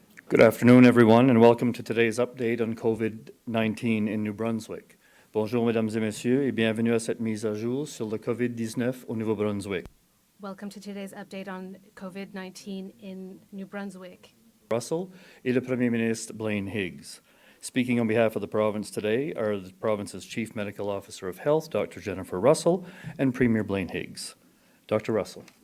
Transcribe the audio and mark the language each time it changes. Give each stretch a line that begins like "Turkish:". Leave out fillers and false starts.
English: Good afternoon, everyone, and welcome to today's update on COVID-19 in New Brunswick.
French: Bonjour, mesdames et messieurs, et bienvenue à cette mise à jour sur le COVID-19 au Nouveau-Brunswick.
English: Welcome to today's update on COVID-19 in New Brunswick.
French: Russell et le Premier Ministre Blaine Higgs.
English: Speaking on behalf of the province today are the province's Chief Medical Officer of Health, Dr. Jennifer Russell, and Premier Blaine Higgs. Dr. Russell.